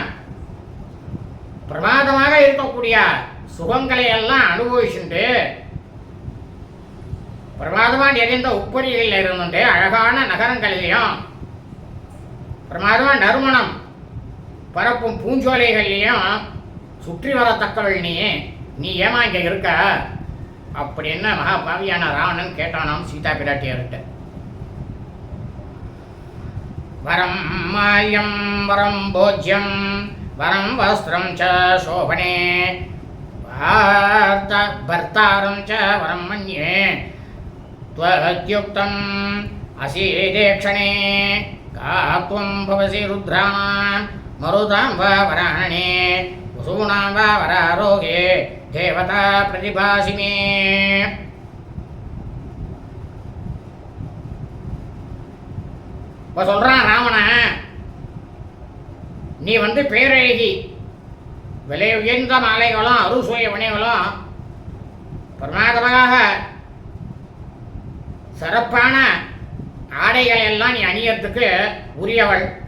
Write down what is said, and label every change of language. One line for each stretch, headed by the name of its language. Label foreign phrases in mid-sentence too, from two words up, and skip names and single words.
Tamil: பிரமாதமாக இருக்கக்கூடிய சுகங்களை எல்லாம் அனுபவிச்சுட்டு பிரமாதமாக நிறைந்த உப்பரிகளில் இருந்துட்டு அழகான நகரங்களிலையும் பிரமாதமாக நறுமணம் பரப்பும் பூஞ்சோலைகள்லையும் சுற்றி வரத்தக்கவள் நீ ஏமா இங்கே இருக்க அப்படின்னு மகாபாவியான ராவணன் கேட்டானாம் சீதா பிராட்டியார்கிட்ட.
Sanskrit: वरं माल्यं वरं भोज्यं वरं वस्त्रं च शोभने भर्तारं च वरं मन्ये त्वद्युक्तम् असीदेक्षणे कात्वं भवसि रुद्राणां मरुतां वा वराणे वसूनां वा वरारोगे देवता प्रतिभासिने.
Tamil: இப்போ சொல்கிறான் ராவணன், நீ பேரழகி, விலை உயர்ந்த மாலைகளும் அறுசுவை வினைகளும் பிரமாதமாக சிறப்பான ஆடைகள் எல்லாம் நீ அணியறதுக்கு உரியவள்.